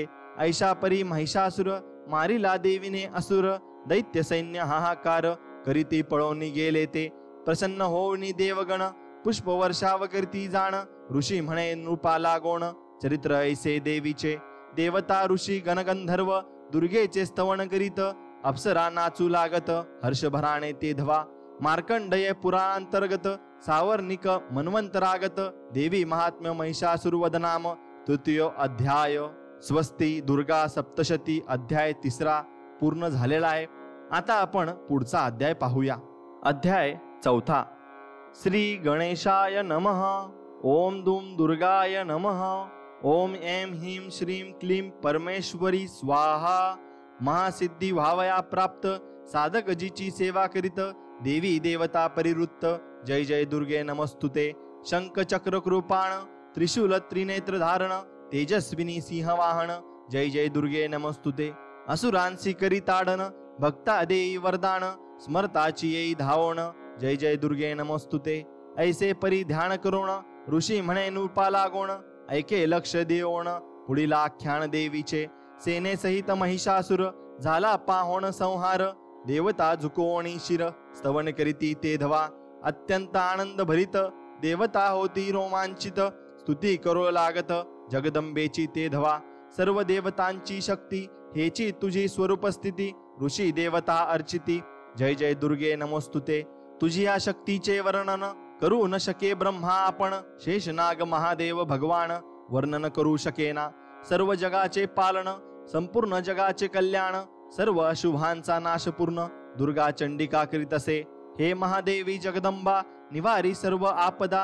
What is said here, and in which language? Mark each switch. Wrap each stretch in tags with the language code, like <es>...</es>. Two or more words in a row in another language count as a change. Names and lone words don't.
<mr>ऐशा परी महिषासुर, मारिला देवीने असुर, दैत्य सैन्य हाहाकार, करीती पळोनी गेले ते. प्रसन्न होऊनी देवगण, पुष्प वर्षाव करती जाण, ऋषी म्हणे नृपा लागोण, चरित्र ऐसे देवीचे. देवता ऋषी गणगंधर्व, दुर्गेचे स्तवन करीत, अप्सरा नाचू लागत, हर्षभराने ते धवा. मार्कंडय पुराणांतर्गत, सावर्णिक मन्वंतरागत, देवी महात्म्य महिषासुरवदनाम. तृतीय अध्याय. स्वस्ती. दुर्गा सप्तशती अध्याय 3 पूर्ण झालेला आहे. आता आपण पुढचा अध्याय पाहूया. अध्याय 4.</mr> <sa>श्री गणेशाय नमः. ओम दुम दुर्गाय नमः. ओम ऐं ह्रीं श्रीं क्लीं परमेश्वरी स्वाहा.</sa> <mr>महासिद्धी व्हावया प्राप्त, साधक जीची सेवा करीत, देवी देवता परिवृत्त.</mr> <sa>जय जय दुर्गे नमस्तुते.</sa> <mr>शंख चक्र कृपाण त्रिशूल त्रिनेत्र धारण तेजस्विनी सिंहवाहन</mr> <sa>जय जय दुर्गे नमस्तुते</sa> <mr>असुरांसी करी ताडन भक्ता देई वरदान स्मरताची येई धावण</mr> <sa>जय जय दुर्गे नमस्तुते</sa> <mr>ऐसे परी ध्यान करोण ऋषी म्हणे नृपा लागोण ऐके लक्ष देवोण पुढील आख्यान देवीचे सेनेसहित महिषासुर झाला पाहोण संहार देवता झुकोणी शिर स्तवन करीती ते धवा अत्यंत आनंद भरित देवता होती रोमांचित स्तुती करो लागत जगदंबेची ते धवा सर्व देवतांची शक्ती हेची तुझी स्वरूप स्थिती ऋषी देवता अर्चिती</mr> <sa>जय जय दुर्गे नमोस्तुते</sa> <mr>तुझी या शक्तीचे वर्णन करू न शके ब्रह्मा आपण शेषनाग महादेव भगवान वर्णन करू शकेना सर्व जगाचे पालन संपूर्ण जगाचे कल्याण सर्व अशुभांचा नाश पूर्ण दुर्गा चंडिका करीत असे हे महादेवी जगदंबा निवारी सर्व आपदा</mr>